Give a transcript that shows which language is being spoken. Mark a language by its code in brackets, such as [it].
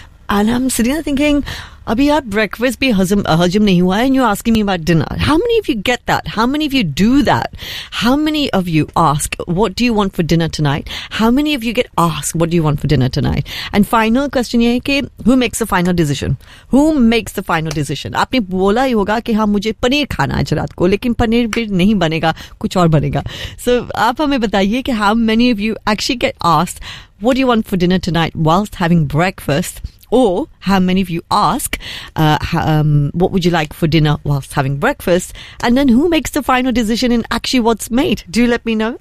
[en] And I'm sitting there thinking, [hi] अभी यार breakfast भी हजम नहीं हुआ है, [en] and you're asking me about dinner. How many of you get that? How many of you do that? How many of you ask, what do you want for dinner tonight? How many of you get asked, what do you want for dinner tonight? And final question [hi] ye hai ki, [en] who makes the final decision? Who makes the final decision? [hi] आपने बोला ही होगा कि हाँ मुझे पनीर खाना है रात को, लेकिन पनीर भी नहीं बनेगा, कुछ और बनेगा. So aap hame bataiye ki [en] how many of you actually get asked, what do you want for dinner tonight whilst having breakfast? Or how many of you ask, what would you like for dinner whilst having breakfast? And then who makes the final decision in actually what's made? Do let me know.